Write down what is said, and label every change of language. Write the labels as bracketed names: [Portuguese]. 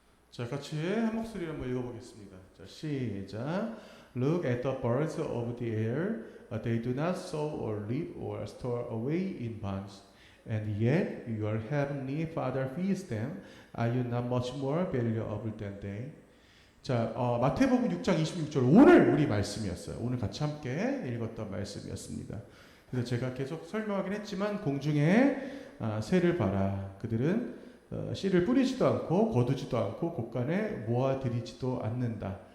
[Korean] 자, 같이 한 목소리로 한번 읽어보겠습니다. 자, 시작. [English] Look at the birds of the air. They do not sow or reap or store away in barns, and yet your heavenly Father feeds them. Are you not much more valuable than they? [Korean] 자, 마태복음 6장 26절 오늘 우리 말씀이었어요. 오늘 같이 함께 읽었던 말씀이었습니다. 그래서 제가 계속 설명하긴 했지만 공중에 새를 봐라. 그들은 씨를 뿌리지도 않고 거두지도 않고 곳간에 모아들이지도 않는다.